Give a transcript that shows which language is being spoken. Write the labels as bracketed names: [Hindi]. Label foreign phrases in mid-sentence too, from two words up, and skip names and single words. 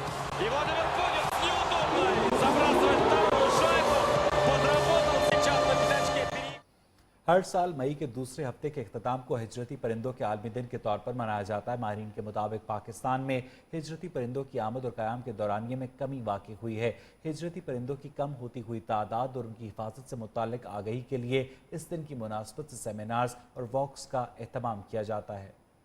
[Russian] И Владимир Путин с неудобной забрасывает вторую шайбу. Подработал сейчас на пятачке. [Urdu] ہر سال مئی کے دوسرے ہفتے کے اختتام کو ہجرتی پرندوں کے عالمی دن کے طور پر منایا جاتا ہے. ماہرین کے مطابق پاکستان میں ہجرتی پرندوں کی آمد اور قیام کے دورانیے میں کمی واقعی ہوئی ہے. ہجرتی پرندوں کی کم ہوتی ہوئی تعداد اور ان کی حفاظت سے متعلق آگہی کے لیے اس دن کی مناسبت سے سیمینارز اور واکس کا اہتمام کیا جاتا ہے.